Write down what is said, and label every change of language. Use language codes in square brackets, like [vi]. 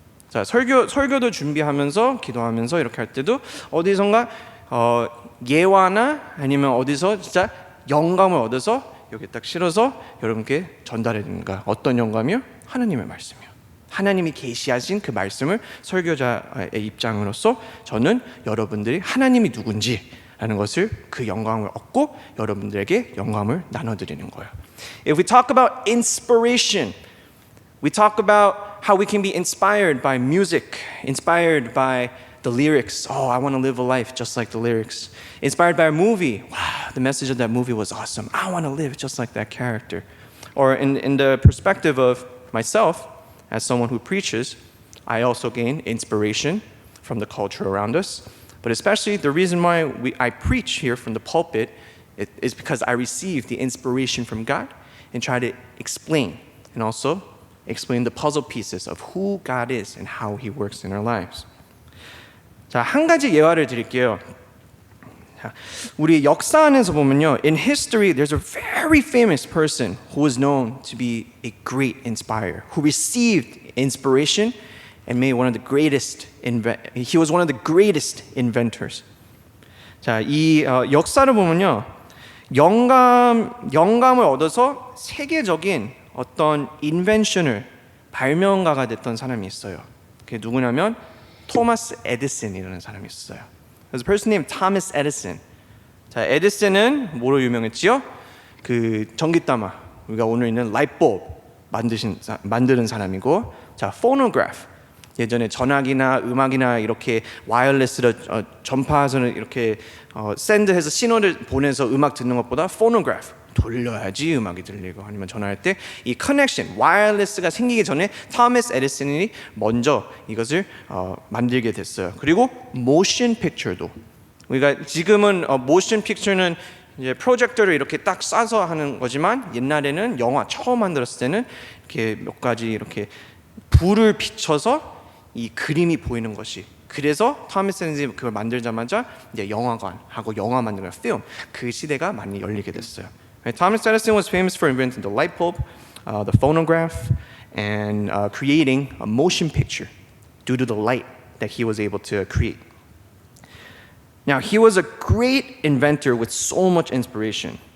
[ko] 자, 설교도 준비하면서 기도하면서 이렇게 할 때도 어디선가 예화나 아니면 어디서 진짜 영감을 얻어서 여기 딱 실어서 여러분께 전달해 드립니다. 어떤 영감이요? 하나님의 말씀이요. 하나님이 계시하신 그 말씀을 설교자의 입장으로서 저는 여러분들이 하나님이 누군지 라는 것을, 그 영감을 얻고 여러분들에게 영감을 나눠드리는 거예요. [en] If we talk about inspiration, we talk about how we can be inspired by music, inspired by the lyrics. Oh, I want to live a life just like the lyrics. Inspired by a movie. Wow, the message of that movie was awesome. I want to live just like that character. Or in the perspective of myself, as someone who preaches, I also gain inspiration from the culture around us. But especially the reason why I preach here from the pulpit is because I receive the inspiration from God and try to explain, and also explain the puzzle pieces of who God is and how He works in our lives. [ko] 자, 한 가지 예화를 드릴게요. 자, 우리 역사 안에서 보면요, [en] in history there's a very famous person who was known to be a great inspirer, who received inspiration and made one of the greatest he was one of the greatest inventors. [ko] 자, 이 역사를 보면요, 영감을 얻어서 세계적인 어떤 인벤션을, 발명가가 됐던 사람이 있어요. 그게 누구냐면 토마스 에디슨이라는 사람이 있어요. [en] There's a person named Thomas Edison. [ko] 자, 에디슨은 뭐로 유명했지요? 그 전기담화, 우리가 오늘 있는 라이트볼브 만드는 사람이고, 자, phonograph, 예전에 전화기나 음악이나 이렇게 와이어리스로 전파선을 이렇게 샌드해서 신호를 보내서 음악 듣는 것보다 포노그래프 돌려야지 음악이 들리고, 아니면 전화할 때 이 커넥션 와이어리스가 생기기 전에 토마스 에디슨이 먼저 이것을 만들게 됐어요. 그리고 모션 픽처도, 우리가 지금은 모션 픽처는 이제 프로젝터를 이렇게 딱 쏴서 하는 거지만, 옛날에는 영화 처음 만들었을 때는 이렇게 몇 가지 이렇게 불을 비춰서 이 그림이 보이는 것이, 그래서 토마스 에디슨이 그걸 만들자마자 이제 영화관하고 영화 만드는 필름, 그 시대가 많이 열리게 됐어요. [en] Thomas Edison was famous for inventing the light bulb, the phonograph, and creating a motion picture due to the light that he was able to create. Now, he was a great inventor with so much inspiration.